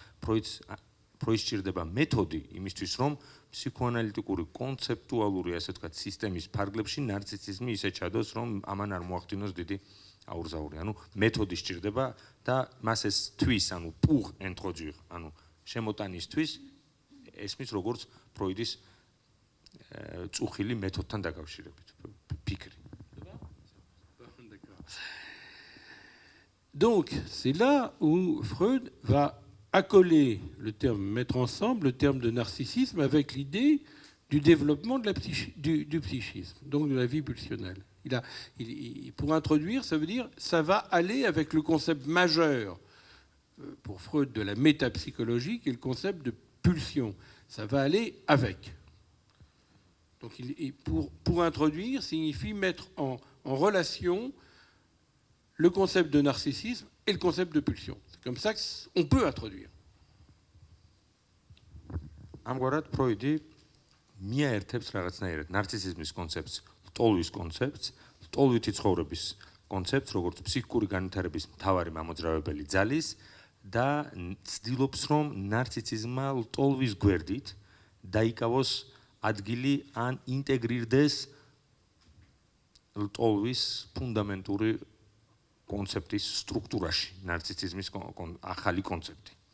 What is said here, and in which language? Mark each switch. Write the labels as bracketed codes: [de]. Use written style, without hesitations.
[ka] ფროიდს სჭირდება მეთოდი იმისთვის, რომ ფსიქოანალიტიკური კონცეპტუალური, ასე ვთქვათ, სისტემის ფარგლებში ნარცისიზმი ისე ჩადოს, რომ ამან არ მოახდინოს დიდი აურზაური. ანუ მეთოდი სჭირდება და მას ეს თვის, ანუ პუღ introduire, ანუ შემოტანისთვის ესმის როგორც ფროიდის წუხილი მეთოდთან დაკავშირებით ფიქრი. [fr] Donc, c'est là où Freud va accoler le terme, mettre ensemble le terme de narcissisme avec l'idée du développement de du psychisme, donc de la vie pulsionnelle. Pour introduire, ça veut dire ça va aller avec le concept majeur pour Freud de la métapsychologie qui est le concept de pulsion. Ça va aller avec. Donc, pour introduire signifie mettre en relation le concept de narcissisme et le concept de pulsion. C'est comme ça qu'on peut introduire. [ka] ამგვარად ფროიდი მიაერთებს რაღაცნაირად ნარცისიზმის კონცეფტს ლტოლვის კონცეფტს, ლტოლვითი ცხოვრების კონცეფტს, როგორც ფსიქიკური განვითარების მთავარი მამოძრავებელი ძალის და ცდილობს, რომ ნარციციზმმა ლტოლვის გვერდით დაიკავოს ადგილი ან ინტეგრირდეს ლტოლვის ფუნდამენტური კონცეფტის სტრუქტურაში, ნარციციზმის ახალი კონცეფტი.